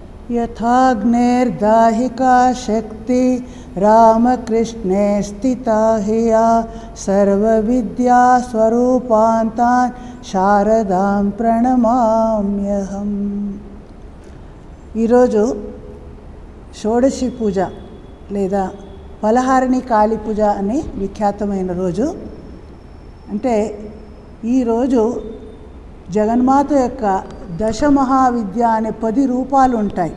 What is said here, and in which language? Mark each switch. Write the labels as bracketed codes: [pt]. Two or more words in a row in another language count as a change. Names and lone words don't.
[sa] यथाग्नेर्दाहिका शक्ति रामकृष्णे स्थिता हिया सर्वविद्या स्वरूपान्तान् शारदां प्रणमाम्यहं। [te] ఈరోజు షోడశి పూజ లేదా ఫలహారిణి కాళీ పూజ అని విఖ్యాతమైన రోజు. అంటే ఈరోజు జగన్మాత యొక్క దశమహావిద్య అనే 10 రూపాలు ఉంటాయి.